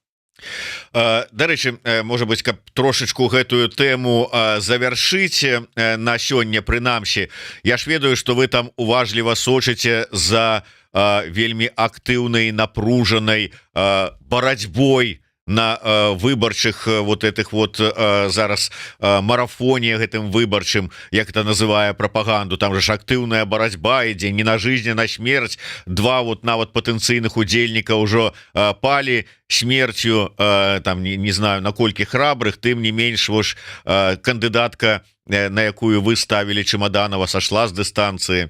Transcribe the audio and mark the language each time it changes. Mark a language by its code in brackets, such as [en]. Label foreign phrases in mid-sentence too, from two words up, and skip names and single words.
[be] Дарэчы, можа быть, каб трошечку гэтую тэму завяршыць на сёння, прынамсі, я ж ведаю, што вы там уважліва сочыце за вельмі актыўнай, напружанай барацьбой на выбарчых [ru] вот этих вот [be] зараз марафоне гэтым выбарчым, як это называе прапаганду, там же ж актыўная барацьба ідзе [ru] не на жизнь, [be] на смерць. Два вот нават патэнцыйных удзельніка ўжо палі смерцю, там не знаю наколькі храбрых, тым не менш вось кандыдатка, на якую вы ставілі Чемаданова, сошла з дыстанцыі.